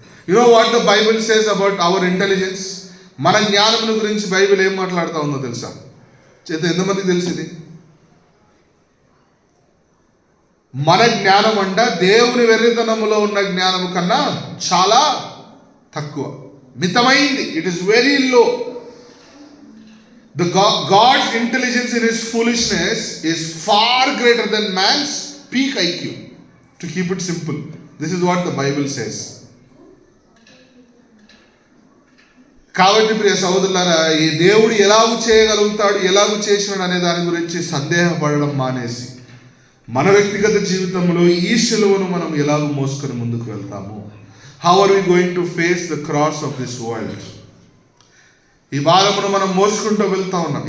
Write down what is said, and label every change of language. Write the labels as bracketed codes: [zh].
[en] You know what the Bible says about our intelligence? [te] మన జ్ఞానమును గురించి బైబిల్ ఏం మాట్లాడుతూ ఉందో తెలుసా? ఎంతమందికి తెలిసింది? మన జ్ఞానం అంట దేవుని వెర్రితనములో ఉన్న జ్ఞానము కన్నా చాలా తక్కువ, మితమైంది. [en] It is very low. The God's intelligence in his foolishness is far greater than man's peak IQ. To keep it simple, this is what the Bible says. [te] కాబట్టి ప్రియ సహోదరులారా, ఈ దేవుడు ఎలాగూ చేయగలుగుతాడు, ఎలాగూ చేసినాడు అనే దాని గురించి సందేహపడడం మానేసి మన వ్యక్తిగత జీవితంలో ఈ శిలువను మనం ఎలాగూ మోసుకొని ముందుకు వెళ్తాము? [en] How are we going to face the cross of this world? [te] ఈ భారమును మనం మోసుకుంటూ వెళ్తా ఉన్నాం.